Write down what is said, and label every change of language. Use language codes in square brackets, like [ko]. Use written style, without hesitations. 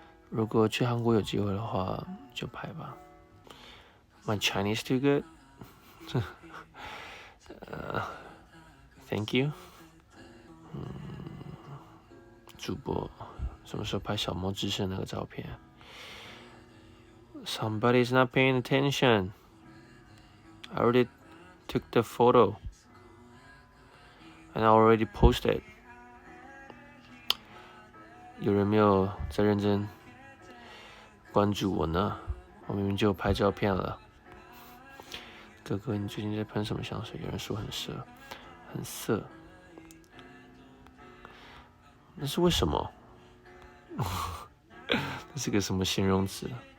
[zh] 如果去韩国有机会的话，就拍吧。 [en] My Chinese too good? Thank you. [zh] 主播什么时候拍小猫之声那个照片 ？ [en] Somebody's not paying attention. I already took the photo, and I already posted. [zh] 有人没有在认真关注我呢？我明明就拍照片了。哥哥，你最近在喷什么香水？有人说很色，很色。那是为什么？那是个什么形容词？